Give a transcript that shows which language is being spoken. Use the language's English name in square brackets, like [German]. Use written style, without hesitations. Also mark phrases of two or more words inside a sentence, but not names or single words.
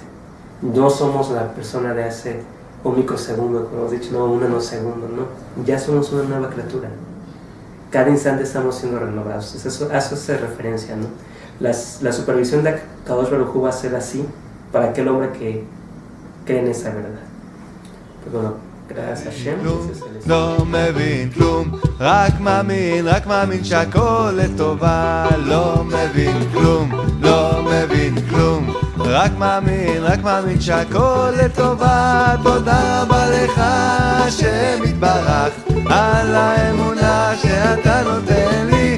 [Spanish] No somos la persona de hace un microsegundo, como hemos dicho, no, un nanosegundo, no. Ya somos una nueva criatura. Cada instante estamos siendo renovados. Eso hace referencia, ¿no? La supervisión de [Hebrew] הקדוש ברוך הוא [Spanish] va a ser así para aquel hombre que cree en esa verdad. Pues bueno, gracias a Hashem. [Hebrew] לא מבין כלום, רק מאמין שהכל לטובה. לא מבין כלום, לא מבין כלום, רק מאמין שהכל לטובה. תודה רבה לך השם יתברך על האמונה שאתה נותן לי.